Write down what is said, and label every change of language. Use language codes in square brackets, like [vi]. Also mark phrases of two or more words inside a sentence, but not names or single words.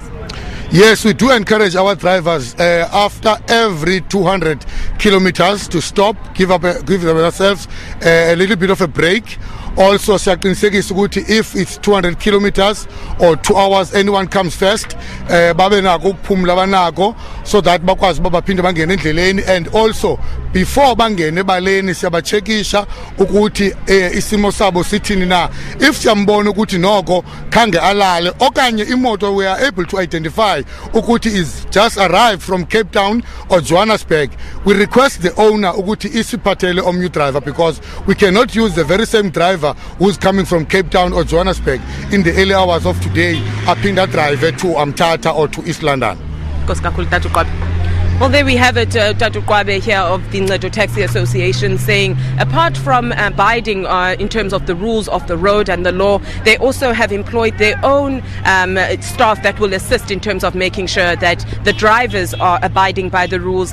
[en] Yes, we do encourage our drivers after every 200 kilometers to stop, give themselves a little bit of a break. Also, if it's 200 kilometers or 2 hours, anyone comes first, so that [xh] bakwazi baphinde bangene endleleni. [en] And also before [xh] bangene ebaleni siyabachekisha ukuthi isimo sabo sithini na. If siyambona ukuthi noko khange alale okanye imoto, [en] we are able to identify ukuthi is just arrived from Cape Town or Johannesburg, we request the owner [xh] ukuthi isiphathele omnye [en] driver, because we cannot use the very same driver who's coming from Cape Town or Johannesburg in the early hours of today aphinda drive to Umtata or to East London. Well, there we have it, Dr. Qwabe here of the Ncedo Taxi Association, saying apart from abiding in terms of the rules of the road and the law, they also have employed their own staff that will assist in terms of making sure that the drivers are abiding by the rules.